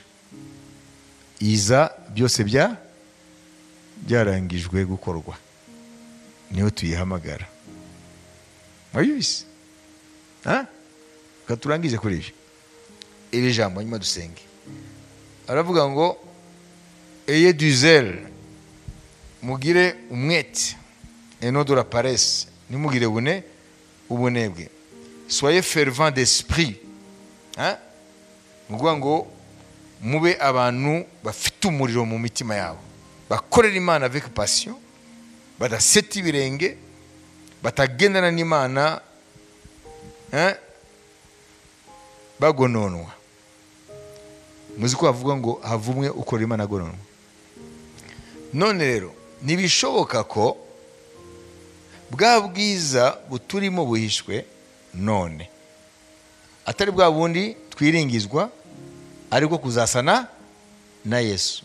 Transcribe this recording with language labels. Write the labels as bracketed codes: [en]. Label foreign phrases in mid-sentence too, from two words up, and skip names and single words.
[rw] Iza byose byarangijwe gukorwa, niyo tuyihamagara. Mwayibise? Katurangize kuri ibyo. Iri jambo nyuma dusenge. Aravuga ngo [fr] ayez du zèle, [rw] mugire umwete, [fr] et non de la paresse, [rw] nimugire ubunebwe. [fr] Soyez fervent d'esprit. [rw] Muvuga ngo mube abantu bafite umuriro mu mitima yabo, bakorera Imana [fr] avec passion, [rw] badaseta ibirenge, batagendana n'Imana bagononwa. Muzi ko havuga ngo havumwe ukora Imana agononwa. None rero nibishoboka ko bwa bwiza buturimo buhishwe none atari bwa bundi twiringizwa, ariko kuzasana na Yesu.